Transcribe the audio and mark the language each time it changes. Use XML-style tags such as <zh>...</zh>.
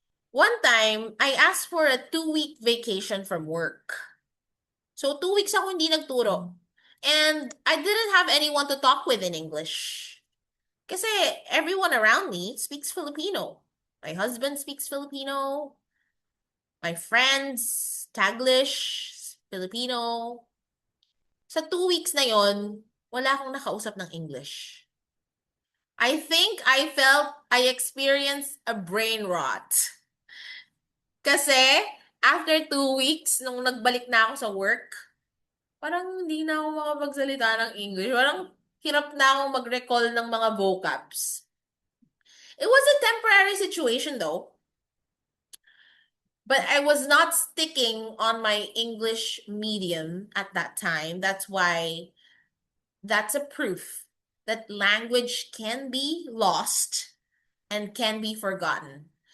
<en>One time, I asked for a 2-week vacation from work.</en> <tl>So 2 weeks ako hindi nagturo.</tl> <en>And I didn't have anyone to talk with in English. Kasi everyone around me speaks Filipino. My husband speaks Filipino. My friends, Taglish, Filipino.</en> <tl>Sa 2 weeks na yon, wala akong nakausap ng English.</tl> <en>I think I experienced a brain rot.</en> <tl>Kasi</tl> <en>after 2 weeks,</en> <tl>nung nagbalik na ako sa work, Parang hindi na ako makapagsalita ng English. Parang hirap na akong mag-recall ng mga vocabs.</tl> <en>It was a temporary situation though. But I was not sticking on my English medium at that time. That's a proof that language can be lost and can be forgotten.</en>